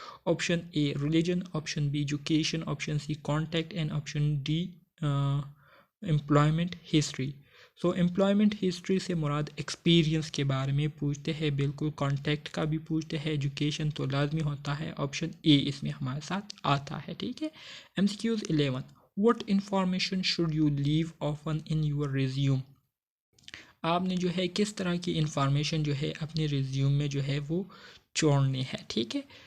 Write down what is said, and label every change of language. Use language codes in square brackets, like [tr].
[en] Option A religion, option B education, option C contact and option D employment history. [hi] So employment history से मुराद experience के बारे में पूछते हैं, बिल्कुल कॉन्टैक्ट का भी पूछते हैं, एजुकेशन तो लाजमी होता है, ऑप्शन ए इसमें हमारे साथ आता है। ठीक है। [en] MCQs 11 What information should you leave often in your resume? [hi] आपने जो है किस तरह की इंफॉर्मेशन जो है अपने रिज्यूम में जो है वो छोड़नी है। ठीक है।